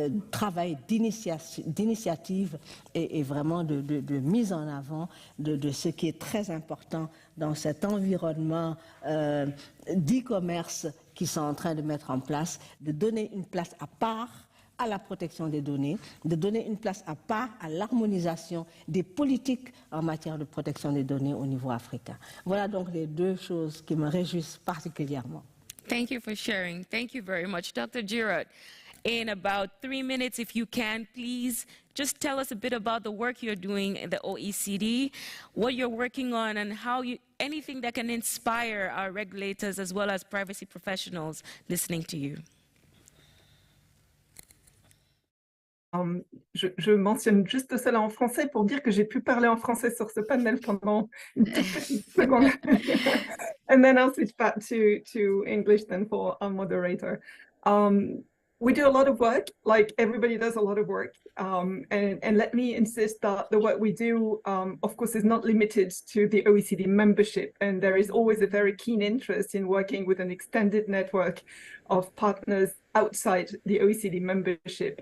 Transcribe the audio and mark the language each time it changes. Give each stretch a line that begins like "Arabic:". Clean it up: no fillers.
French: travail d'initiative et vraiment de mise en avant de ce qui est très important dans cet environnement d'e-commerce qu'ils sont en train de mettre en place, de donner une place à part à la protection des données, de donner une place à part à l'harmonisation des politiques en matière de protection des données au niveau africain. Voilà donc les deux choses qui me réjouissent particulièrement.
English: Thank you for sharing. Thank you very much. Dr. Girard, in about 3 minutes, if you can, please just tell us a bit about the work you're doing in the OECD, what you're working on, and how anything that can inspire our regulators as well as privacy professionals listening to you.
French: Je mentionne juste cela en français pour dire que j'ai pu parler en français sur ce panel pendant une toute petite seconde.
English: And then I'll switch back to English then for our moderator. We do a lot of work, like everybody does a lot of work. And let me insist that the work we do, of course, is not limited to the OECD membership. And there is always a very keen interest in working with an extended network of partners outside the OECD membership.